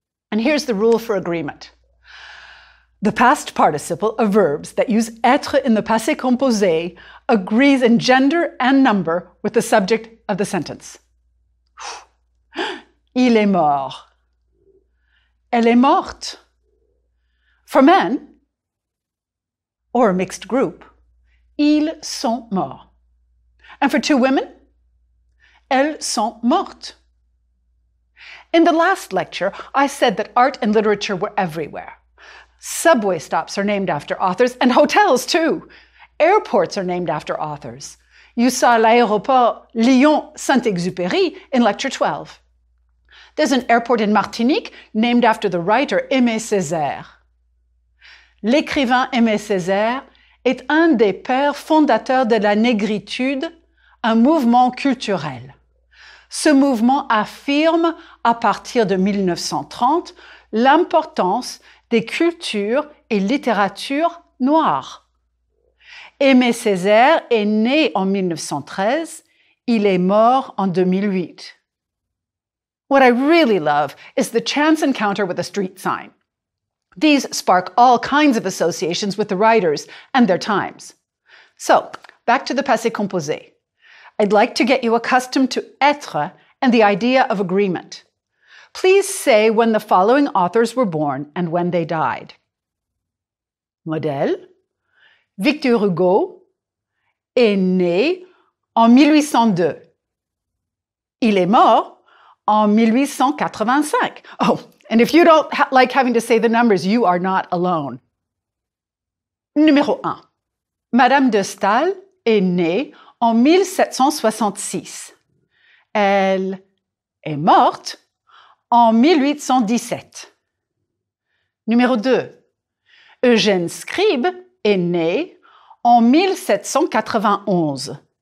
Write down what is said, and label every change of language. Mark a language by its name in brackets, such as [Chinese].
[English] And here's the rule for agreement. The past participle of verbs that use être in the passé composé agrees in gender and number with the subject of the sentence. [French] Il est mort. Elle est morte. [English] For men, or a mixed group, [French] ils sont morts. [English] And for two women, [French] elles sont mortes. [English] In the last lecture, I said that art and literature were everywhere. Subway stops are named after authors, and hotels too. Airports are named after authors. You saw l'aéroport Lyon-Saint-Exupéry in lecture 12. There's an airport in Martinique named after the writer Aimé Césaire. [French] L'écrivain Aimé Césaire est un des pères fondateurs de la négritude, un mouvement culturel. Ce mouvement affirme, à partir de 1930, l'importance des cultures et littératures noires. Aimé Césaire est né en 1913, il est mort en 2008. [English] What I really love is the chance encounter with a street sign. These spark all kinds of associations with the writers and their times. So, back to the passé composé. I'd like to get you accustomed to être and the idea of agreement. Please say when the following authors were born and when they died. [French] Modèle. Victor Hugo est né en 1802. Il est mort en 1885. [English] Oh, and if you don't like having to say the numbers, you are not alone. [French] Numéro 1. Madame de Staël est née en 1766. Elle est morte en 1817. Numéro 2. Eugène Scribe est né en 1791.